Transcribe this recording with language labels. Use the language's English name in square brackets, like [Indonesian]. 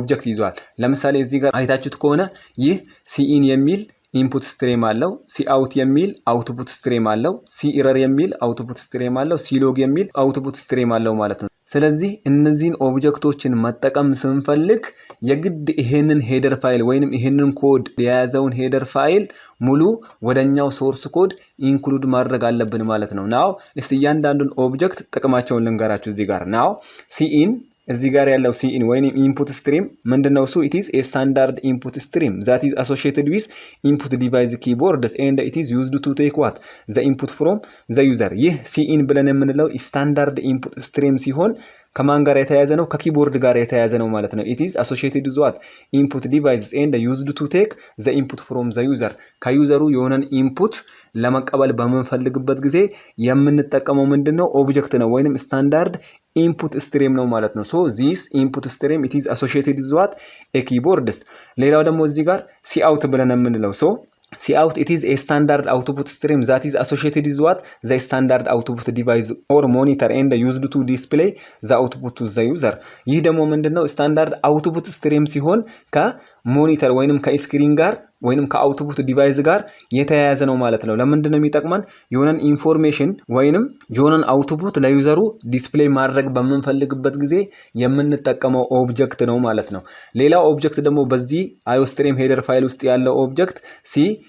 [Amharic] ይዟል። ለምሳሌ እዚህ ጋር አይታችሁት ከሆነ ይህ ሲኢን የሚል ኢንፑት ስትሪም አለው፣ ሲ አውት የሚል አውትፑት ስትሪም አለው፣ ሲ ኢረር የሚል አውትፑት ስትሪም አለው፣ ሲ ሎግ የሚል አውትፑት ስትሪም አለው ማለት ነው። ስለዚህ እነዚህን ኦብጀክቶችን መጠቀም ስንፈልግ የግድ ይሄንን ሄደር ፋይል ወይንም ይሄንን ኮድ የያዘውን ሄደር ፋይል ሙሉ ወደኛው ሶርስ ኮድ ኢንክሉድ ማድረግ አለብን ማለት ነው። ናው እስቲ እያንዳንዱን ኦብጀክት ጥቅማቸውን ልንገራችሁ። እዚህ ጋር ናው ሲኢን እዚህ ጋር ያለው ሲኢን ወይንም ኢንፑት ስትሪም ምንድነው? እሱ [English] it is a standard input stream that is associated with input device keyboards and it is used to take what the input from the user። [Amharic] ይህ ሲኢን ብለን የምንለው ስታንዳርድ ኢንፑት ስትሪም ሲሆን ከማን ጋር የተያያዘ ነው? ከኪቦርድ ጋር የተያያዘ ነው ማለት ነው። [English] it is associated with what input devices and used to take the input from the user። [Amharic] ከዩዘሩ የሆነን ኢንፑት ለመቀበል በምንፈልግበት ጊዜ የምንጠቀመው ምንድነው? ኦብጀክት ነው ወይንም ስታንዳርድ ኢንፑት ስትሪም ነው ማለት ነው። [English] ሶ ዚስ ኢንፑት ስትሪም it is associated with what a keyboards። [Amharic] ሌላው ደግሞ እዚህ ጋር ሲ አውት ብለን የምንለው ሶ ሲ አውት [English] it is a standard output stream that is associated with what the standard output device or monitor and used to display the output to the user። [Amharic] ይህ ደግሞ ምንድነው? ስታንዳርድ አውትፑት ስትሪም ሲሆን ከሞኒተር ወይንም ከስክሪን ጋር ወይንም ከአውትፑት ዲቫይስ ጋር የተያያዘ ነው ማለት ነው። ለምንድን ነው የሚጠቅመን? የሆነን ኢንፎርሜሽን ወይንም የሆነን አውትፑት ለዩዘሩ ዲስፕሌይ ማድረግ በምንፈልግበት ጊዜ የምንጠቀመው ኦብጀክት ነው ማለት ነው። ሌላው ኦብጀክት ደግሞ በዚህ አዮስትሪም ሄደር ፋይል ውስጥ ያለው ኦብጀክት ሲ